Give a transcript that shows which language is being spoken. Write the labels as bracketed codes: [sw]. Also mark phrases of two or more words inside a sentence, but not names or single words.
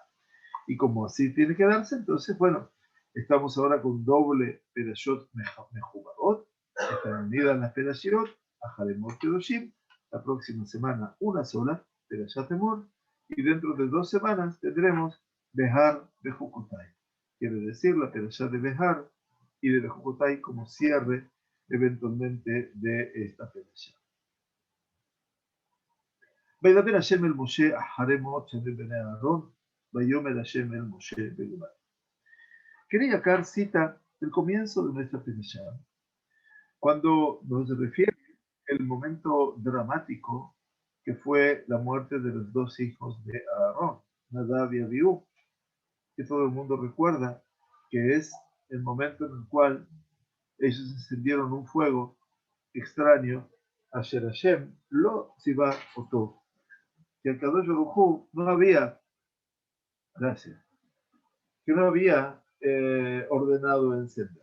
[es] Y como así tiene que darse, entonces, bueno, estamos ahora con doble [he] פרשות מחוברות, [es] están unidas las Perashot, a Haremot Kedoshim, la próxima semana una sola, Perashat Emor, y dentro de 2 semanas tendremos Behar Bejukotai, quiere decir la Perashat de Behar y de Bejukotai como cierre eventualmente de esta Perashat. [he] וידבר השם אל משה אחרי מות שני בני אהרון, ויאמר השם אל משה ויאמר. [es] Keli Yakar cita el comienzo de nuestra perashá, cuando nos refiere el momento dramático que fue la muerte de los 2 hijos de Aarón, Nadab y Abiú, que todo el mundo recuerda que es el momento en el cual ellos encendieron un fuego extraño, [he] אשר השם לא צוה אותו, [es] que al [he] קדוש ברוך הוא [es] no había, gracias, que no había ordenado encender.